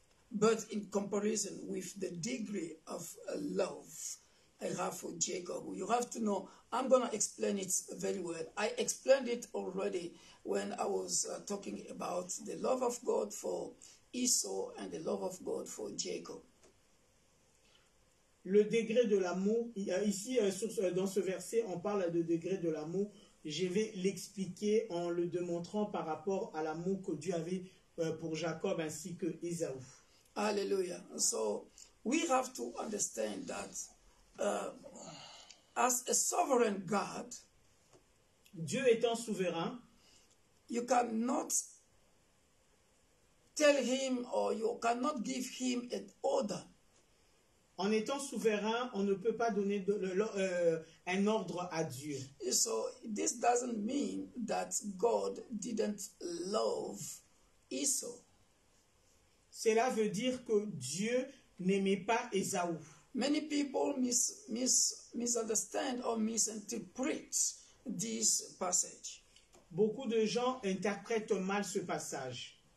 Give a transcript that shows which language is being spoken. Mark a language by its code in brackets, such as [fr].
[en] But in comparison with the degree of love I have for Jacob, you have to know, I'm going to explain it very well. I explained it already when I was talking about the love of God for Esau and the love of God for Jacob. [fr] Le degré de l'amour, ici dans ce verset, on parle de degré de l'amour. Je vais l'expliquer en le démontrant par rapport à l'amour que Dieu avait pour Jacob ainsi que Ésaü. Hallelujah. [en] So we have to understand that as a sovereign God, [fr] Dieu étant souverain, [en] you cannot tell him or you cannot give him an order. [fr] En étant souverain, on ne peut pas donner un ordre à Dieu. [en] So this doesn't mean that God didn't love Esau. [fr] Cela veut dire que Dieu n'aimait pas Ésaü. [en] Many people misunderstand or misinterpret this passage. [fr] Beaucoup de gens interprètent mal ce passage.